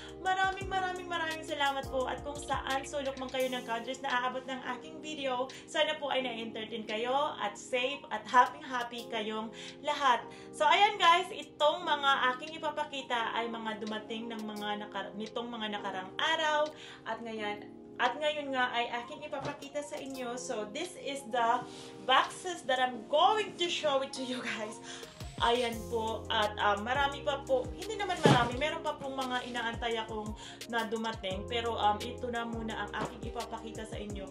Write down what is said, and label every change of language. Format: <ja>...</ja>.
<tl>Maraming salamat po, at kung saan sulok man kayo ng countries na aabot ng aking video, sana po ay na-entertain kayo at safe at happy kayong lahat. So ayan guys, itong mga aking ipapakita ay mga dumating ng nitong mga nakarang araw, at ngayon nga ay aking ipapakita sa inyo.</tl> <en>So, this is the boxes that I'm going to show it to you guys.</en> <tl>Ayan po. At marami pa po. Hindi naman marami. Meron pa pong mga inaantay akong na dumating. Pero ito na muna ang aking ipapakita sa inyo.</tl>